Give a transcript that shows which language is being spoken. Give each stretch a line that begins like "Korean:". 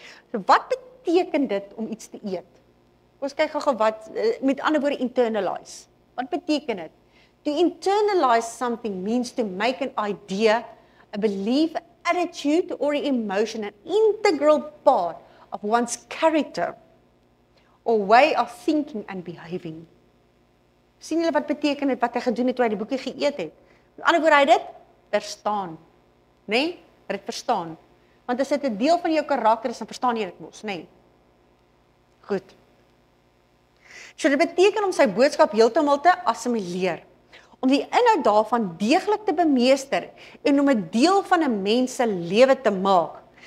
Afrikaans: So wat beteken dit om iets te eet? Ons kyk gou wat, met ander woorde internalize. Wat beteken dit?
English: To internalize something means to make an idea, a belief, attitude or emotion an integral part of one's character or way of thinking and behaving.
Afrikaans: Sien julle wat beteken dit wat hy gedoen het toe hy die boekie geëet het? Met ander woorde, hy dit verstaan, né? Hy het verstaan. Want as dit 'n deel van jou karakter is, dan verstaan jy dit mos, né? Goed. So dit beteken om sy boodskap heeltemal te assimileer, om die inhoud daarvan deeglik te bemeester en om 'n deel van 'n mens se lewe te maak.